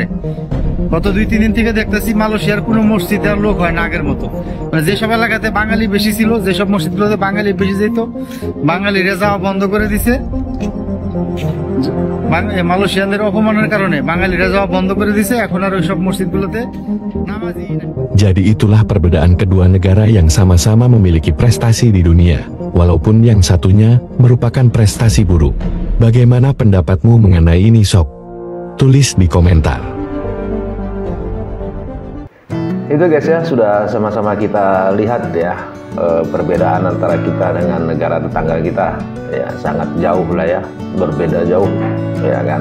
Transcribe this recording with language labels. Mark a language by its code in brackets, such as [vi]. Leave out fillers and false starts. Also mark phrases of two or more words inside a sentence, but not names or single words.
[bn] গত 2-3 দিন থেকে দেখতেছি মালয়েশিয়ার কোনো মসজিদে আর লোক হয় না আগের মতো। মানে যেসব এলাকাতে বাঙালি বেশি ছিল, যেসব মসজিদগুলোতে বাঙালি বেশি যেত, বাঙালিরা যাওয়া বন্ধ করে দিছে। মালয়েশিয়ানদের অপমানের কারণে বাঙালিরা যাওয়া বন্ধ করে দিছে, এখন আর ওইসব মসজিদগুলোতে নামাজি। [id] Jadi itulah perbedaan kedua negara yang sama-sama memiliki prestasi di dunia, walaupun yang satunya merupakan prestasi buruk. Bagaimana pendapatmu mengenai ini, Sok? Tulis di komentar. Itu guys ya, sudah sama-sama kita lihat ya perbedaan antara kita dengan negara tetangga kita ya, sangat jauh lah ya, berbeda jauh ya kan.